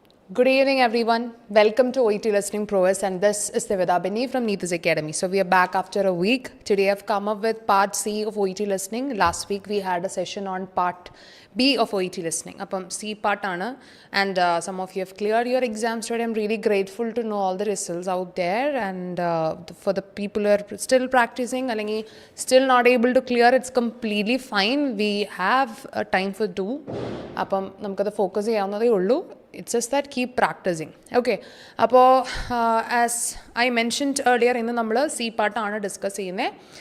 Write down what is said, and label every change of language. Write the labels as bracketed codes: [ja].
[en] Good evening, everyone. Welcome to OET Listening Prowess, and this is Devida Beni from Neeta's Academy. So we are back after a week. Today I've come up with part C of OET Listening. Last week we had a session on part B of OET Listening. [ml] Appam C part aanu, [en] and some of you have cleared your exams today. I'm really grateful to know all the results out there, and for the people who are still practicing, [ml] allengi [en] still not able to clear, it's completely fine. We have time for two. [ml] Appam namukku focus cheyyavunnathey ullu. [en] It's just that keep practicing. Okay. [ml] അപ്പോൾ [en] as I mentioned earlier [ml] ഇന്ന് നമ്മൾ C പാർട്ടാണ് discuss ചെയ്യുന്നത്.